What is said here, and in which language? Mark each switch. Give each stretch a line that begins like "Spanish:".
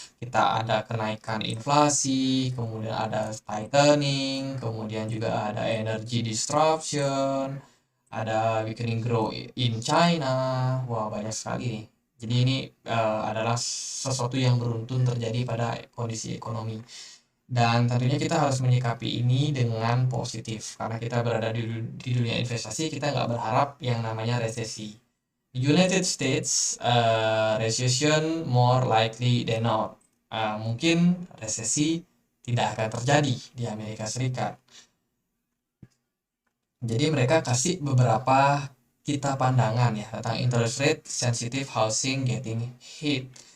Indonesian: Kita ada kenaikan inflasi, kemudian ada tightening, kemudian juga ada energy disruption, ada
English: weakening growth in China.
Indonesian: Wah, banyak sekali nih. Jadi ini adalah sesuatu yang beruntun terjadi pada kondisi ekonomi. Dan tentunya kita harus menyikapi ini dengan positif, karena kita berada di dunia investasi, kita nggak berharap yang namanya resesi.
English: United States, recession more likely than not.
Indonesian: Mungkin resesi tidak akan terjadi di Amerika Serikat. Jadi mereka kasih beberapa kita pandangan ya tentang
English: interest rate sensitive housing getting hit.